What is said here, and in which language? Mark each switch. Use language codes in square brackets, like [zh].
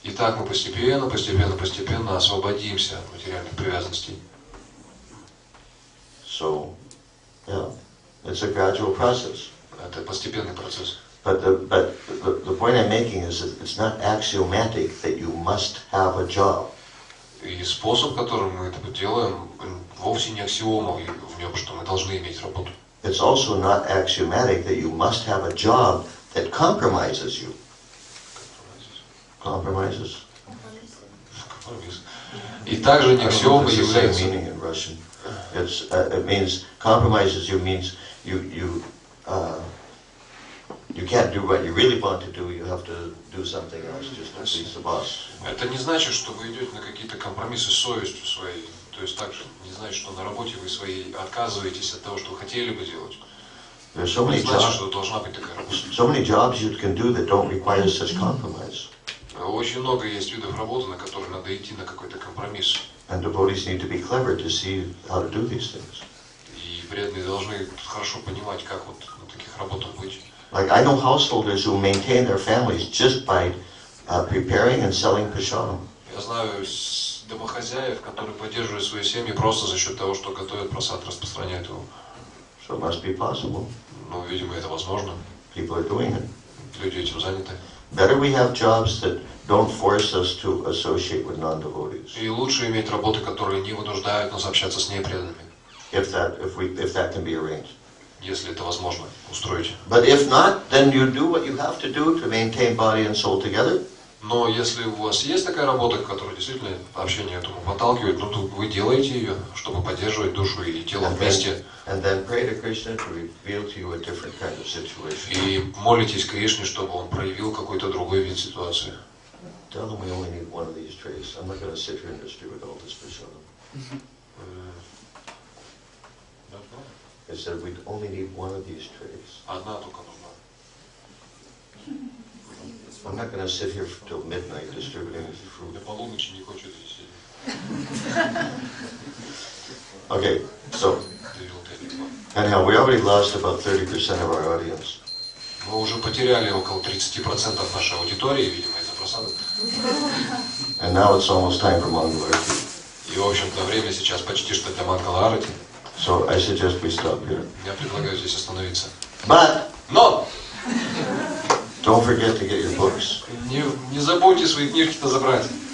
[ru] И так мы постепенно освободимся от материальных привязанностей. [en] So, yeah, it's a gradual process. [ru] Это постепенный процесс. [en] But the point I'm making is that it's not axiomatic that you must have a job. [ru] И способ, которым мы это делаем, вовсе не аксиома в нем, что мы должны иметь работу. [en] It's also not axiomatic that you must have a job that compromises you. Compromises? [ru] Компромисс. И также не [en] I don't know [ru] аксиомой [en] if it's the same meaning in Russian. It means compromises you means you can't do what you really want to do. You have to do something else just to please the boss. [ru] Это не значит, что вы идете на какие-то компромиссы с совестью своей. То есть также не значит, что на работе вы своей отказываетесь от того, что вы хотели бы делать. [en] There's so [ru] Не [en] many [ru] значит, [en] jobs, [ru] что должна быть такая работа. [en] so many jobs you can do that don't require such compromise. [ru] Очень много есть видов работы, на которые надо идти на какой-то компромисс. [en] And devotees need to be clever to see how to do these things. [ru] И преданные должны хорошо понимать, как вот на таких работах быть. [en] Like I know householders who maintain their families just by preparing and selling prasadam. [ru] Я знаю домохозяев, которые поддерживают свои семьи просто за счет того, что готовят просад, распространяют его. [en] So it must be possible. [ru] Ну, видимо, это возможно. [en] People are doing it. [ru] Люди этим заняты. [en] Better we have jobs that don't force us to associate with non-devotees. [ru] И лучше иметь работы, которые не вынуждают нас общаться с непреданными, [en] If that can be arranged. [ru] если это возможно устроить. [en] But if not, then you do what you have to do to maintain body and soul together. [ru] Но если у вас есть такая работа, которая действительно общение этому подталкивает, ну, то вы делаете ее, чтобы поддерживать душу и тело вместе. [en] And then pray to Krishna to reveal to you a different kind of situation. [ru] И молитесь Кришне, чтобы он проявил какой-то другой вид ситуации. [en] Tell them we only need one of these trays. I'm not going to sit here and distribute all this prasadam. It said we'd only need one of these trays. [ru] Одна только нужна. [en] I'm not going to sit here till midnight distributing fruit. [ru] До полуночи не хочу здесь сидеть. [en] Okay, so anyhow, we already lost about 30% of our audience. [ru] Мы уже потеряли около 30% нашей аудитории, видимо, из-за просадок. [en] And now it's almost time for Mangalarti. [ru] И, в общем-то, время сейчас почти что для Мангалаарати. [en] So I suggest we stop here. [ru] Я предлагаю здесь остановиться. Но! [en] Don't forget to get your books. [ru] Не забудьте свои книжки-то забрать.